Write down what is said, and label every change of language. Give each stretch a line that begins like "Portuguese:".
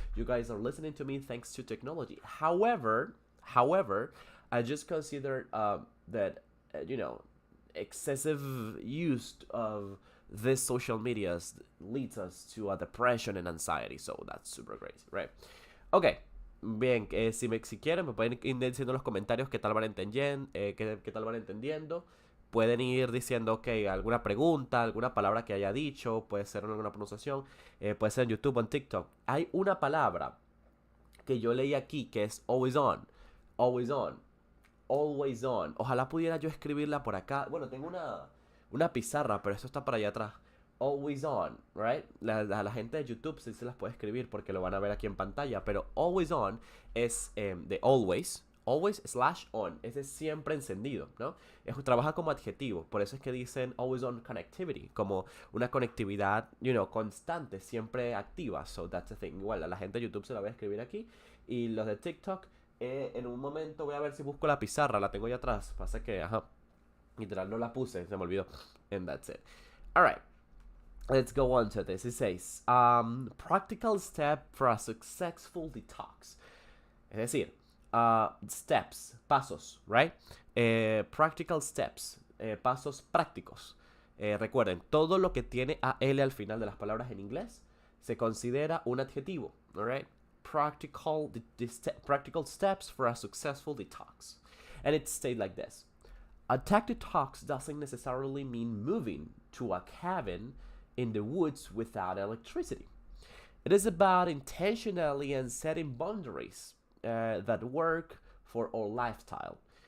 English: You guys are listening to me thanks to technology. However, I just consider that excessive use of this social medias leads us to a depression and anxiety. So that's super crazy, right? Okay.
Spanish: Bien, si quieren me pueden ir diciendo en los comentarios qué tal van entendiendo, qué tal van entendiendo. Pueden ir diciendo, ok, alguna pregunta, alguna palabra que haya dicho, puede ser alguna pronunciación, puede ser en YouTube o en TikTok. Hay una palabra que yo leí aquí que es always on, always on, always on. Ojalá pudiera yo escribirla por acá. Bueno, tengo una pizarra, pero eso está para allá atrás.
English: Always on, right?
Spanish: La gente de YouTube sí se las puede escribir porque lo van a ver aquí en pantalla, pero always on es de always / on, ese es siempre encendido, ¿no? Trabaja como adjetivo, por eso es que dicen always on connectivity, como una conectividad, constante, siempre activa.
English: So that's the thing.
Spanish: Igual, a la gente de YouTube se la voy a escribir aquí, y los de TikTok, en un momento voy a ver si busco la pizarra, la tengo ahí atrás, pasa que, literal no la puse, se me olvidó,
English: and that's it. Alright, let's go on to this. It says, practical step for a successful detox.
Spanish: Es decir, steps, pasos, right?
English: Practical steps,
Spanish: pasos prácticos. Recuerden, todo lo que tiene AL al final de las palabras en inglés se considera un adjetivo, alright?
English: Practical steps for a successful detox. And it states like this. A tech detox doesn't necessarily mean moving to a cabin in the woods without electricity. It is about intentionally and setting boundaries that work for our lifestyle.